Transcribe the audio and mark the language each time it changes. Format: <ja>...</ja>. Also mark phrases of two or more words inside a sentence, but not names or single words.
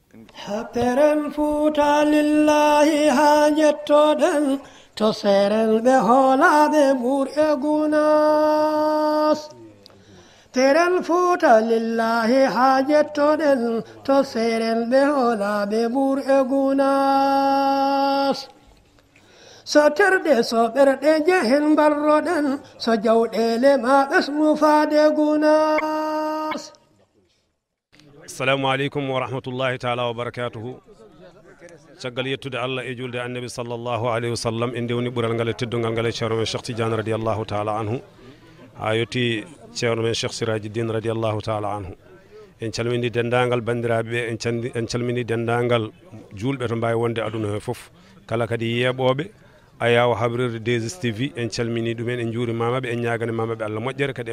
<ff>happeren Fuuta lillahi ha jettoɗen to seren ɓe hoolaɓe ɓur'e Gunas teren Fuuta lillahi ha jettoɗen to seren ɓe hoolaɓe ɓur'e Gunas so terɗe so ɓerɗe jehen barroɗen so jawɗele ma ɓesmu faade Gunas.</ff> <ar>Assalamu aleykum wa rahmatullahi taala wa barakatuhu.</ar> <ff>caggal yettude Allah e julde annabi</ff> <ar>sallallahu alayhi wa sallam</ar> <ff>en dewni ɓural ngal e teddungal ngal e ceerno men Cheikh Tidiane</ff> <ar>radiallahu taala anhu</ar> <ff>ha yetti ceerno men Cheikh Siraji Din</ff> <ar>radiallahu taala anhu</ar> <ff>en calmini dendagal bandiraɓe ɓe en calmini dendagal julɓe to mbawi wonde aduna he foof kala kadi yeeɓoɓe ayaw habrirde 2STV en calmini ɗumen en juurimamaɓe en ñaganimamaɓe Allah moƴƴere kadi</ff>